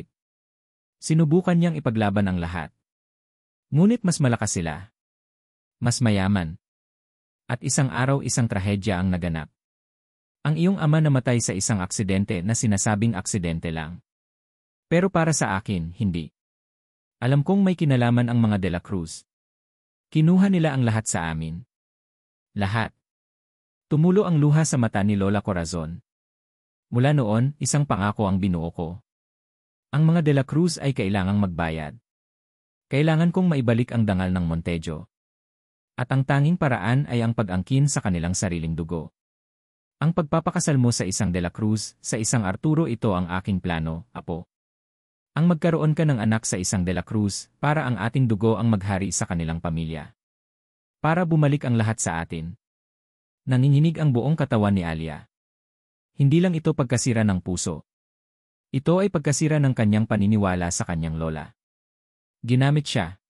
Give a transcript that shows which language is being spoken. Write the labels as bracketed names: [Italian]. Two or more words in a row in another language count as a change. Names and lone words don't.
[Filipino] Sinubukan niyang ipaglaban ang lahat. Ngunit mas malakas sila. Mas mayaman. At isang araw isang trahedya ang naganap. Ang iyong ama namatay sa isang aksidente na sinasabing aksidente lang. Pero para sa akin, hindi. Alam kong may kinalaman ang mga de la Cruz. Kinuha nila ang lahat sa amin. Lahat. Tumulo ang luha sa mata ni Lola Corazon. Mula noon, isang pangako ang binuo ko. Ang mga de la Cruz ay kailangang magbayad. Kailangan kong maibalik ang dangal ng Montejo. At ang tanging paraan ay ang pag-angkin sa kanilang sariling dugo. Ang pagpapakasal mo sa isang de la Cruz, sa isang Arturo, ito ang aking plano, apo. Ang magkaroon ka ng anak sa isang de la Cruz, para ang ating dugo ang maghari sa kanilang pamilya. Para bumalik ang lahat sa atin. Nanginginig ang buong katawan ni Alia. Hindi lang ito pagkasira ng puso. Ito ay pagkasira ng kanyang paniniwala sa kanyang lola. Ginamit siya.